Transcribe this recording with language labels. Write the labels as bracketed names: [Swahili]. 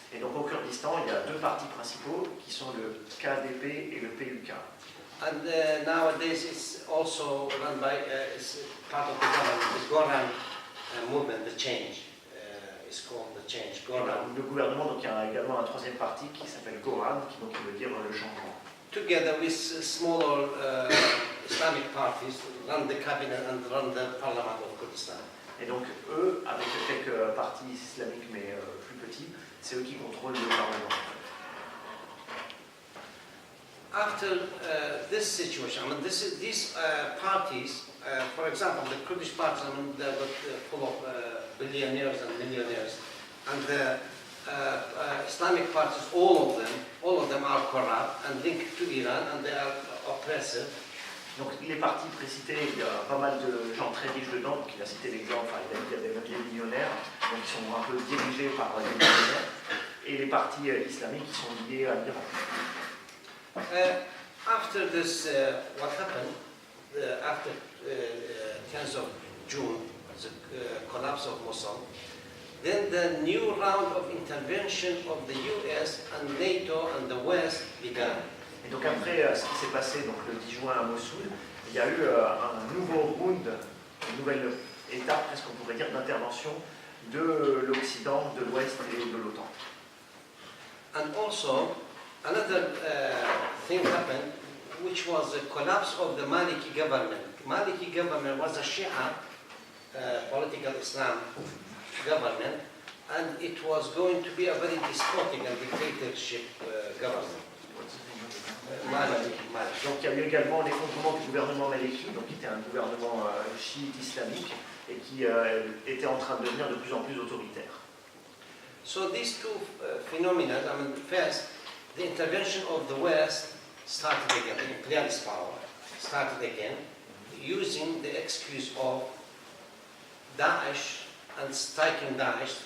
[French] Et donc au Kurdistan, il y a deux partis principaux qui sont le KDP et le PUK. [English] And nowadays it's also run by, it's part of the government, the Goran movement, the change. It's called the change, Goran. [French] Le gouvernement, donc il y a également un troisième parti qui s'appelle Goran, qui donc veut dire le changement. [English] Together with smaller Islamic parties, run the cabinet and run the parliament of Kurdistan. [French] Et donc eux, avec quelques partis islamiques mais plus petits, c'est eux qui contrôlent le Parlement. [English] After this situation, I mean, these parties, for example, the Kurdish parties, I mean, they're full of billionaires and millionaires, and the Islamic parties, all of them are corrupt and linked to Iran, and they are oppressive. [French] Donc les partis précités, il y a pas mal de gens très riches dedans, donc il a cité l'exemple, enfin, il y a des millionnaires, donc ils sont un peu dirigés par des millionnaires, et les partis islamiques qui sont liés à l'Iran. [English] After this, what happened, after 10th of June, the collapse of Mosul, then the new round of intervention of the US and NATO and the West began. [French] Et donc après ce qui s'est passé donc, le 10 juin à Mossoul, il y a eu un nouveau round, une nouvelle étape, presque on pourrait dire, d'intervention de l'Occident, de l'Ouest et de l'OTAN. [English] And also, another thing happened, which was the collapse of the Maliki government. Maliki government was a Shia political Islam government, and it was going to be a very despotic and dictatorship government. Maliki. [French] Donc il y a eu également l'effondrement du gouvernement Maliki, donc qui était un gouvernement chiite islamique et qui était en train de devenir de plus en plus autoritaire. [English] So these two phenomena, I mean, first, the intervention of the West started again, the imperialist power started again, using the excuse of Daesh and striking Daesh.